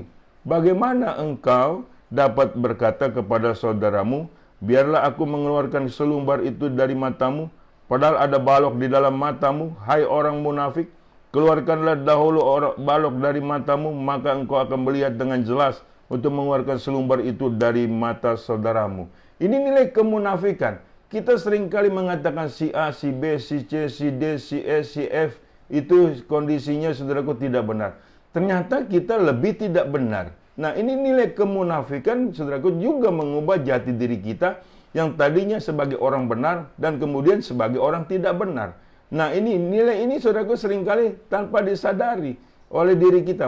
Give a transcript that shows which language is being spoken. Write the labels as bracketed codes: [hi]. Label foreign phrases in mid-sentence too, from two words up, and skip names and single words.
[id] Bagaimana engkau dapat berkata kepada saudaramu, biarlah aku mengeluarkan selumbar itu dari matamu, padahal ada balok di dalam matamu? Hai orang munafik, keluarkanlah dahulu balok dari matamu, maka engkau akan melihat dengan jelas untuk mengeluarkan selumbar itu dari mata saudaramu. Ini nilai kemunafikan. Kita seringkali mengatakan si A, si B, si C, si D, si E, si F, itu kondisinya saudaraku tidak benar. Ternyata kita lebih tidak benar. Nah, ini nilai kemunafikan, saudaraku, juga mengubah jati diri kita yang tadinya sebagai orang benar dan kemudian sebagai orang tidak benar. Nah, ini nilai ini, saudaraku, seringkali tanpa disadari oleh diri kita.